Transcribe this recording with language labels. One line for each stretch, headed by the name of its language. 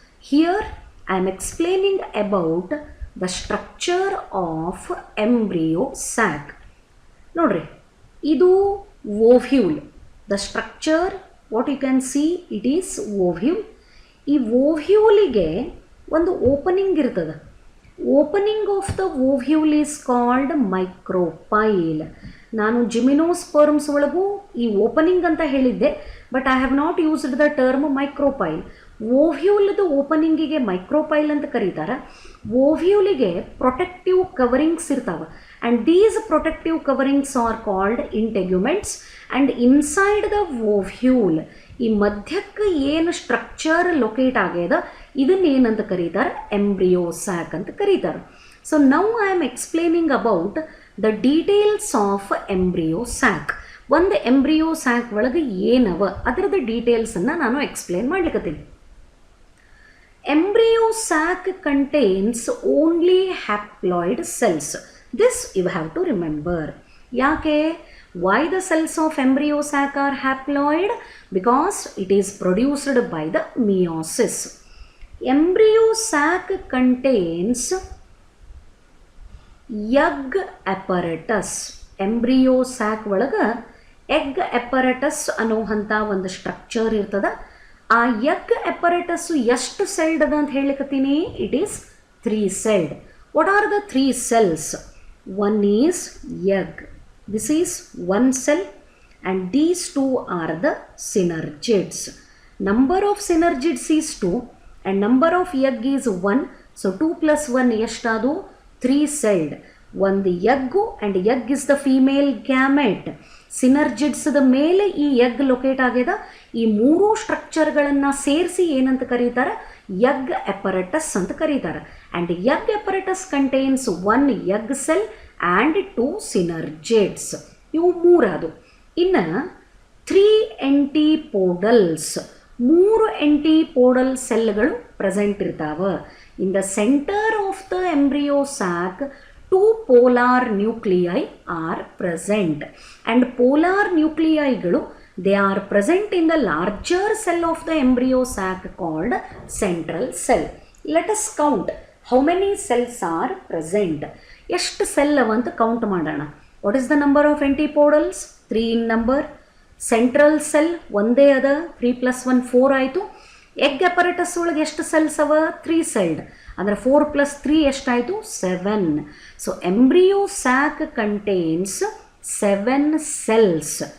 English: Here I am explaining about the structure of embryo sac.
Kannada: Nodri, idu ovule.
English: The structure, what you can see, it is ovule.
Kannada: ಈ ಓವ್ಯೂಲಿಗೆ ಒಂದು opening ಇರ್ತದೆ.
English: Opening of the ovule is called micropyle.
Kannada: ನಾನು ಜಿಮಿನೋಸ್ಪರ್ಮ್ಸ್ ಒಳಗೂ ಈ opening ಅಂತ ಹೇಳಿದ್ದೆ,
English: But I have not used the term micropyle.
Kannada: ಓವ್ಯೂಲ್ದು ಓಪನಿಂಗಿಗೆ micropyle ಅಂತ ಕರೀತಾರೆ. ಓವ್ಯೂಲಿಗೆ ಪ್ರೊಟೆಕ್ಟಿವ್ ಕವರಿಂಗ್ಸ್ ಇರ್ತಾವೆ,
English: And these protective coverings are called integuments. And inside the ovule,
Kannada: ಈ ಮಧ್ಯಕ್ಕೆ ಏನು ಸ್ಟ್ರಕ್ಚರ್ ಲೊಕೇಟ್ ಆಗ್ಯದ ಇದನ್ನೇನಂತ ಕರೀತಾರೆ, ಎಂಬ್ರಿಯೋ ಸ್ಯಾಕ್ ಅಂತ ಕರೀತಾರೆ.
English: So now I am explaining about the details of embryo sac.
Kannada: ಒಂದು ಎಂಬ್ರಿಯೋ ಸ್ಯಾಕ್ ಒಳಗೆ ಏನವ ಅದರದ್ದು ಡೀಟೇಲ್ಸನ್ನು ನಾನು explain ಮಾಡ್ಲಿಕ್ಕತ್ತೀನಿ.
English: Embryo sac contains only haploid cells. This you have to remember.
Kannada: Yake?
English: Why the cells of embryo sac are haploid? Because it is produced by the meiosis. Embryo sac contains egg apparatus.
Kannada: Embryo sac ಒಳಗೆ egg apparatus ಅನ್ನೋವಂಥ ಒಂದು structure ಇರ್ತದೆ. ಆ egg ಎಪರೇಟಸ್ಸು ಎಷ್ಟು celled ಅದ ಅಂತ ಹೇಳಿಕತ್ತೀನಿ,
English: It is 3 celled. What are the 3 cells? One is egg. This is 1 cell, and these 2 are the synergids. Number of synergids is 2 and number of egg is 1. So 2 plus 1
Kannada: ಎಷ್ಟದು?
English: 3 celled.
Kannada: ಒಂದು egg,
English: And egg is the female gamete.
Kannada: ಸಿನರ್ಜಿಡ್ಸ್ದ ಮೇಲೆ ಈ egg locate ಆಗ್ಯದ. ಈ ಮೂರು ಸ್ಟ್ರಕ್ಚರ್ಗಳನ್ನು ಸೇರಿಸಿ ಏನಂತ ಕರೀತಾರೆ, egg ಎಪರೇಟಸ್ ಅಂತ ಕರೀತಾರೆ.
English: And egg apparatus contains 1 egg cell and 2 synergids.
Kannada: ಇವು ಮೂರದು. ಇನ್ನು 3 ಎಂಟಿಪೋಡಲ್ಸ್, 3 ಎಂಟಿಪೋಡಲ್ ಸೆಲ್ಗಳು ಪ್ರೆಸೆಂಟ್ ಇರ್ತಾವೆ.
English: In the centre of the embryo sac 2 polar nuclei are present, and polar nuclei ಗಳು they are present in the larger cell of the embryo sac called central cell. Let us count how many cells are present.
Kannada: ಎಷ್ಟು cell ಅವಂತ count ಮಾಡೋಣ.
English: What is the number of antipodals? 3 in number.
Kannada: Central cell ಒಂದೇ ಅದ, 3 plus 1 4 ಆಯಿತು. Egg apparatus ಒಳಗೆ ಎಷ್ಟು cells ಅವ? 3 celled. ಅಂದರೆ 4 plus 3 ಎಷ್ಟಾಯಿತು? 7.
English: So embryo sac contains 7 cells.